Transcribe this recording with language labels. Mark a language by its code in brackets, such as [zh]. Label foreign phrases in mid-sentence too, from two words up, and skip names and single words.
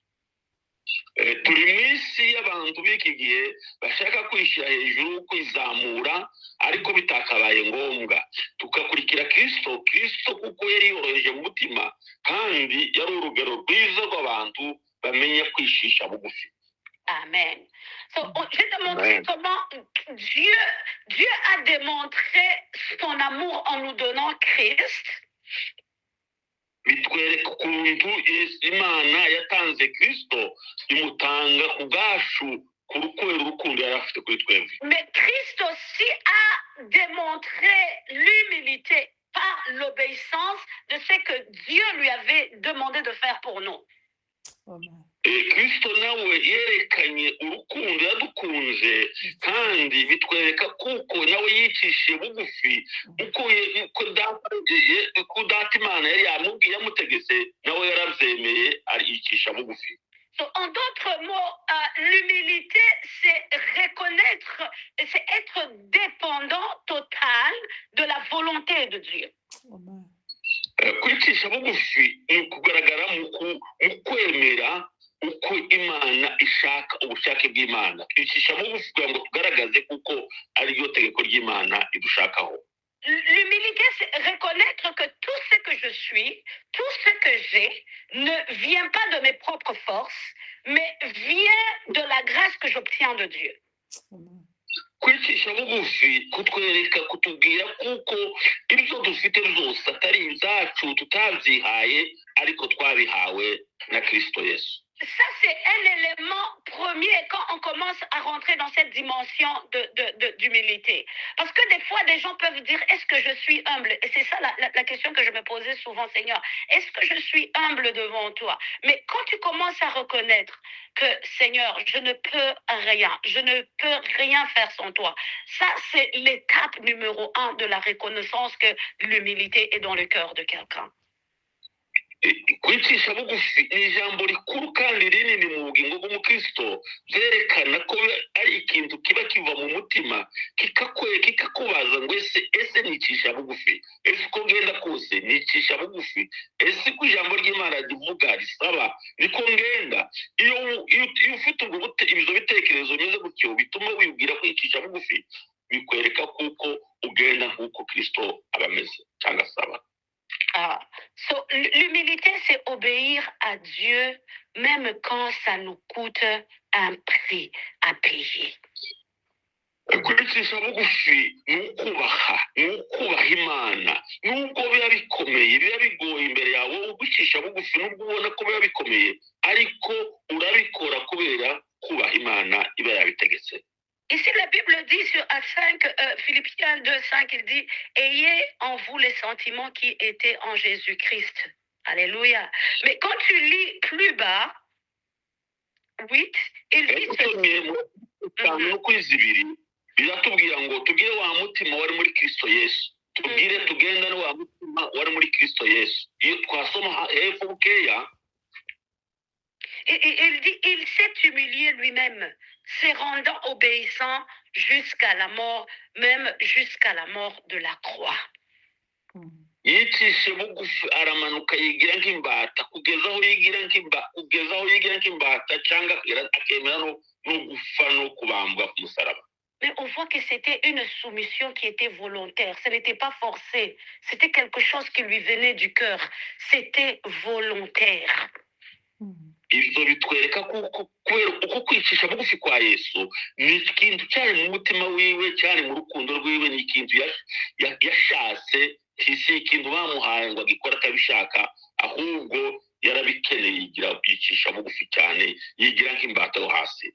[rw] Turi mu isi y'abantu b'iki gihe bashaka kwishyira hejuru, kwizamura, ariko bitakabaye ngombwa tugakurikira Kristo kuko yari yoroheje mu mutima kandi yari urugero rwiza rw'abantu bamenya kwishisha bugufi. Amen. [fr] So, je vais te montrer comment Dieu a démontré son amour en nous donnant Christ. [rw] Bitwereka ukuntu Imana yatanze Kristo imutanga ku bwacu kubera urukundo yari afite kuri twebwe. [fr] Mais Christ aussi a démontré l'humilité par l'obéissance de ce que Dieu lui avait demandé de faire pour nous. [rw] Kristo nawe yerekanye urukundo yadukunze kandi bitwereka kuko nawe yicishije bugufi uko data Imana yari yamutegetse nawe yarabyemeye ariyicisha bugufi. [fr] So, en d'autres mots, l'humilité, c'est reconnaître, c'est être dépendant total de la volonté de Dieu. [rw] Kwicisha bugufi ni ukugaragara mu kwemera uko Imana ishaka, ubushake bw'Imana. Kwicisha bugufi kugira ngo tugaragaze kuko ariryo tegeko ry'Imana idushakaho. [fr] L'humilité, c'est reconnaître que tout ce que je suis, tout ce que j'ai, ne vient pas de mes propres forces, mais vient de la grâce que j'obtiens de Dieu. [rw] Kwicisha bugufi kutwereka kutubwira kuko ibyo dufite byose atari ibyacu tutabyihaye ariko twabihawe na Kristo Yesu. [fr] Ça, c'est un élément premier quand on commence à rentrer dans cette dimension d'humilité. Parce que des fois, des gens peuvent dire, est-ce que je suis humble? Et c'est ça la question que je me posais souvent, Seigneur. Est-ce que je suis humble devant toi? Mais quand tu commences à reconnaître que, Seigneur, je ne peux rien faire sans toi. Ça, c'est l'étape numéro 1 de la reconnaissance que l'humilité est dans le cœur de quelqu'un. [rw] Kwicisha bugufi ni ijambo rikuru kandi rinini mu bugingo bw'umukristo, byerekana ko ari ikintu kiba kiva mu mutima kikakubaza ngo ese nicisha bugufi, ese uko ngenda kose nicisha bugufi, ese ko ijambo ry'Imana rivuga risaba niko ngenda. Iyo ufite ibyo bitekerezo bimeze gutyo bituma wibwira kwicisha bugufi, bikwereka kuko ugenda nk'uko Kristo aba ameze cyangwa asaba. [fr] So, l'humilité, c'est obéir à Dieu même quand ça nous coûte un prix à payer. [rw] Kwicisha bugufi ni ukubaha Imana nubwo biba bikomeye, biba bigoye imbere yawe ugucisha bugufi nubwo ubona ko biba bikomeye, ariko urabikora kubera kubaha Imana iba yabitegetse. [fr] Ici, la Bible dit à 5, Philippiens 2, 5, il dit, ayez en vous les sentiments qui étaient en Jésus-Christ. Alléluia. Mais quand tu lis plus bas, 8, il dit [rw] usomye mu itanu no kuri zibiri biratubwira ngo tugire wa mutima wari muri Kristo Yesu, tugire tugendane wa mutima wari muri Kristo Yesu. Iyo twasoma hepfo bukeya, [fr] il dit, il s'est humilié lui-même, se rendant obéissant jusqu'à la mort, même jusqu'à la mort de la croix. [rw] yicishe bugufi aramanuka yigira nk'imbata kugeza aho yigira nk'imbata cyangwa akemera no gupfa no kubambwa ku musaraba. [fr] Mais on voit que c'était une soumission qui était volontaire. Ce n'était pas forcé. C'était quelque chose qui lui venait du cœur. C'était volontaire. [rw] Ibyo bitwereka kuko uko kwicisha bugufi kwa Yesu ni ikintu cyari mu mutima wiwe, cyari mu rukundo rwiwe, ni ikintu yashatse, si ikintu bamuhaye ngo agikora atabishaka, ahubwo yarabikeneye, yicisha bugufi cyane, yigira nk'imbata yo hasi.